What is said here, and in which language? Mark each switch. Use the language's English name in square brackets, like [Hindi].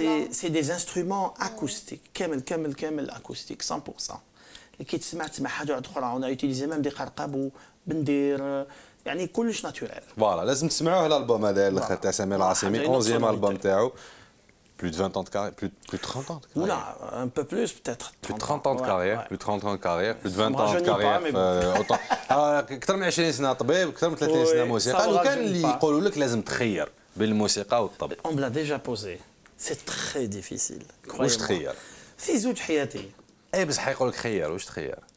[French] C'est des instruments acoustiques كامل acoustique 100%. [Arabic] كي تسمع حاجة واحدة أخرى. On a utilisé même des قرقاب وبندير يعني كلش ناتوريل. فوالا لازم تسمعوه الالبوم هذا الاخر تاع سمير العاصمي 11e البوم تاعو. [French] Plus de 20 ans de carrière, plus de 30 ans de carrière. Oula, un peu plus peut-être. Plus de 30 ans de carrière, plus de 30 ans de carrière, plus de 20 ans de carrière. [Arabic] أكثر من 20 سنة طبيب، أكثر من 30 سنة موسيقى. لو كان اللي يقولوا لك لازم تخير بين الموسيقى والطبل. [French] On me l'a déjà posé. C'est très difficile. [Arabic] واش تخير؟ في زوج حياتي. اي بصح يقول لك خير واش تخير؟